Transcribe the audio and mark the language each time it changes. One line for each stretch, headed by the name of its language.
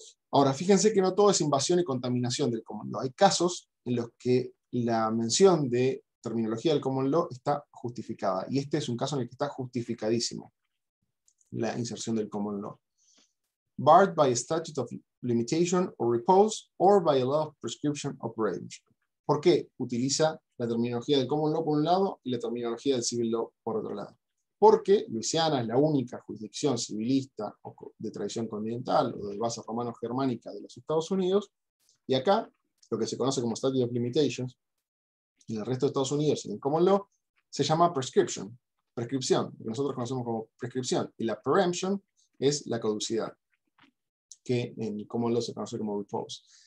Spanish: Ahora, fíjense que no todo es invasión y contaminación del common law. Hay casos en los que la mención de terminología del common law está justificada, y este es un caso en el que está justificadísimo. la inserción del common law.
English: Barred by a statute of limitation or repose, or by a law of prescription or preemption.
Spanish: ¿Por qué utiliza la terminología del common law por un lado y la terminología del civil law por otro lado? Porque Luisiana es la única jurisdicción civilista de tradición continental o de base romano-germánica de los Estados Unidos, y acá, lo que se conoce como statute of limitations, y en el resto de Estados Unidos, en el common law, se llama prescription, lo que nosotros conocemos como prescripción, y la preemption es la caducidad, que en el common law se conoce como repose.